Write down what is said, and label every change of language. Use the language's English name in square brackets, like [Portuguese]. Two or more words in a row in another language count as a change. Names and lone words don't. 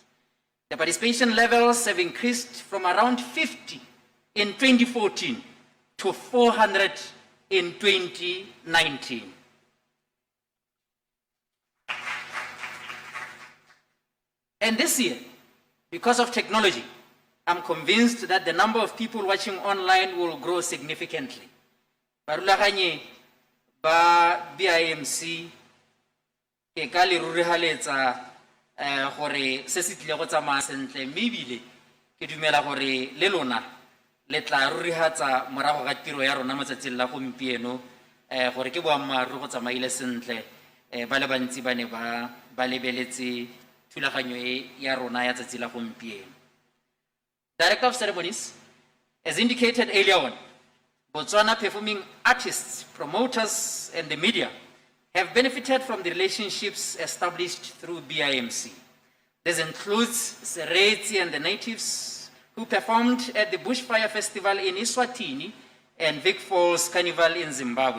[English] The participation levels have increased from around 50 in 2014 to 400 in 2019. And this year, because of technology, I'm convinced that the number of people watching online will grow significantly. [Tswana] Barulaganye ba BIMC ke ka le ruri haletsa gore se se tlile go tsamaya sentle mme ebile ke dumela gore le lona le tla rurihatsa morago ga tiro ya rona matsatsing la gompieno gore ke boammaaruri go tsamaile sentle ba le bantsi ba ne ba lebeletse thulaganyo ya rona ya tsatsi la gompieno. [English] Director of Ceremonies, as indicated earlier on, Botswana performing artists, promoters, and the media have benefited from the relationships established through BIMC. This includes Sereti and the natives who performed at the Bushfire Festival in Eswatini and Vic Falls Carnival in Zimbabwe.